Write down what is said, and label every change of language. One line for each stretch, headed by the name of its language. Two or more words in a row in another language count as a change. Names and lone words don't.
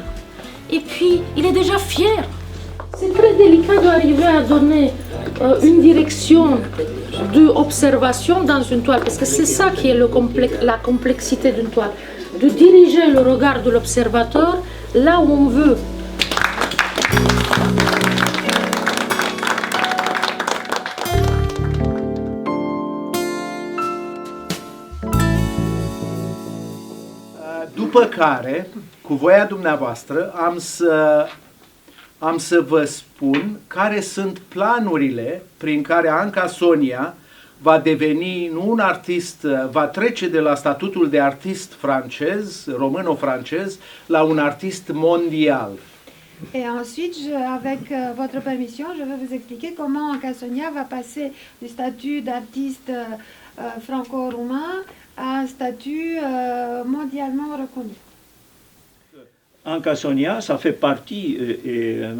French: Et puis, il est déjà fier. C'est très délicat d'arriver à donner une direction d'observation dans une toile, parce que c'est ça qui est la complexité d'une toile, de diriger le regard de l'observateur là où on veut.
Romanian: După care, cu voia dumneavoastră, am să vă spun care sunt planurile prin care Anca Sonia va deveni nu un artist, va trece de la statutul de artist francez, româno-francez, la un artist mondial.
French: Et ensuite, avec votre permission, je vais vous expliquer comment Anca Sonia va passer du statut d'artiste franco-roumain à un statut mondialement reconnu. Anca Sonia, ça fait partie, et M.